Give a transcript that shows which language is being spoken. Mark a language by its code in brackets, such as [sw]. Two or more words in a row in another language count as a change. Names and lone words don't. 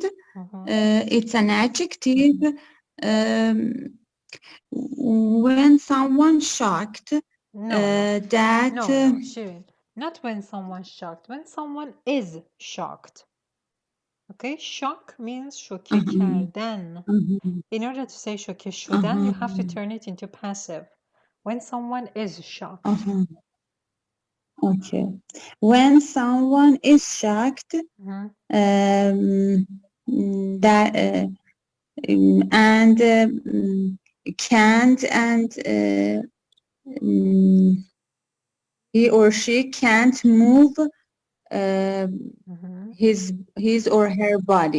[en] It's an adjective. When someone shocked, Shouldn't. Not when someone's shocked. When someone is shocked. Okay, shock means [fa] شوکه کردن. [en] In order to say [fa] شوکه شدن, [en] you have to turn it into passive. When someone is shocked. Okay. When someone is shocked, can't and he or she can't move his or her body.